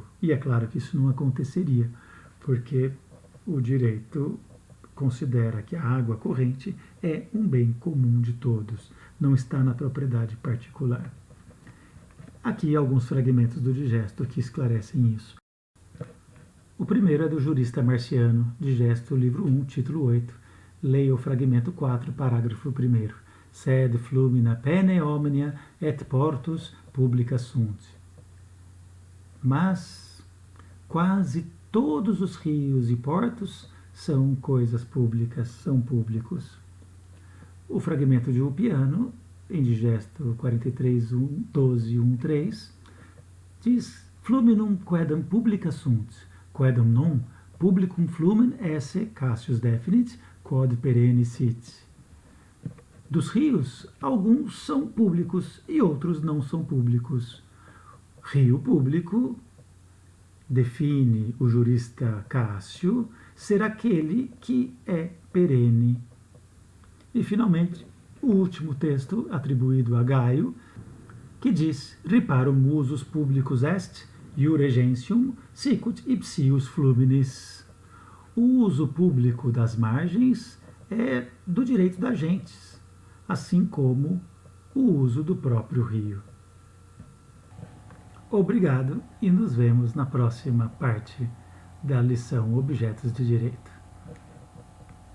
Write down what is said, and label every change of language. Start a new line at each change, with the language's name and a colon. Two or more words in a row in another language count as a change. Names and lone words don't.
Portuguese: E é claro que isso não aconteceria, porque o direito considera que a água corrente é um bem comum de todos, não está na propriedade particular. Aqui alguns fragmentos do Digesto que esclarecem isso. O primeiro é do jurista Marciano, Digesto, livro 1, título 8. Leia o fragmento 4, parágrafo 1º.
Latin: Sed flumina pene omnia et portus publica sunt.
Portuguese: Mas quase todos os rios e portos são coisas públicas, são públicos. O fragmento de Ulpiano, em Digesto 43, 12, 1, 3, diz:
Latin: Fluminum quedam publica sunt, quedam non, publicum flumen esse Cassius definit, quod perenne sit.
Portuguese: Dos rios, alguns são públicos e outros não são públicos. Rio público, define o jurista Cássio, ser aquele que é perene. E, finalmente, o último texto, atribuído a Gaio, que diz:
Latin: Riparum usus publicus est, iure gentium, sicut ipsius fluminis.
Portuguese: O uso público das margens é do direito das gentes, assim como o uso do próprio rio. Obrigado e nos vemos na próxima parte da lição Objetos de Direito.